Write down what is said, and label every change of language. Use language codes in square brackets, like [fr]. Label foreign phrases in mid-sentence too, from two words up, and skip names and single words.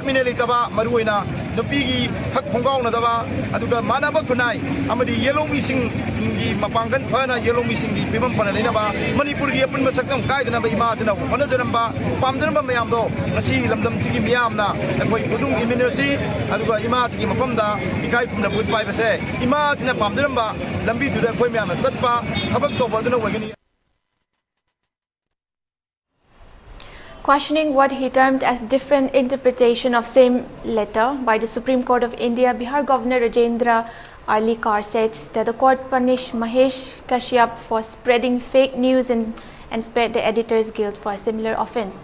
[mni] ꯃꯤꯅꯩ ꯂꯩꯇꯕ ꯃꯔꯨꯑꯣꯏꯅ ꯅꯨꯄꯤꯒꯤ ꯍꯛ ꯈꯣꯡꯒꯥꯎꯅꯗꯕ ꯑꯗꯨꯒ ꯃꯥꯟꯅꯕ ꯈꯨꯟꯅꯥꯏ ꯑꯃꯗꯤ ꯌꯦꯜꯂꯣꯡꯃꯤꯁꯤꯡꯒꯤ ꯃꯄꯥꯡꯒꯜ ꯐꯅ ꯌꯦꯜꯂꯣꯡꯃꯤꯁꯤꯡꯒꯤ ꯐꯤꯕꯝ ꯐꯅ ꯂꯩꯅꯕ ꯃꯅꯤꯄꯨꯔꯒꯤ ꯑꯄꯨꯟꯕ ꯁꯛꯇꯝ ꯀꯥꯏꯗꯅꯕ ꯏꯃꯥꯁꯤꯅ ꯍꯣꯠꯅꯖꯔꯝꯕ ꯄꯥꯝꯖꯔꯝꯕ ꯃꯌꯥꯝꯗꯣ ꯉꯁꯤ ꯂꯝꯗꯝꯁꯤꯒꯤ ꯃꯤꯌꯥꯝꯅ ꯑꯩꯈꯣꯏ ꯈꯨꯗꯨꯡ ꯏꯟꯃꯤꯟꯅꯔꯁꯤ ꯑꯗꯨꯒ ꯏꯃꯥꯁꯤꯒꯤ ꯃꯐꯝꯗ ꯏꯀꯥꯏ ꯈꯨꯝꯅ ꯚꯨꯠ ꯄꯥꯏꯕꯁꯦ ꯏꯃꯥꯁꯤꯅ ꯄꯥꯝꯖꯔꯝꯕ ꯂꯝꯕꯤꯗꯨꯗ ꯑꯩꯈꯣꯏ ꯃꯌꯥꯝꯅ ꯆꯠꯄ ꯊꯕꯛ ꯇꯧꯕ ꯑꯗꯨꯅ ꯑꯣꯏꯒꯅꯤ. [en] Questioning what he termed as different interpretation of same letter by the Supreme Court of India, Bihar Governor Rajendra Arlikar said that the court punished Mahesh Kashyap for spreading fake news and spared the editor's guilt for a similar offence.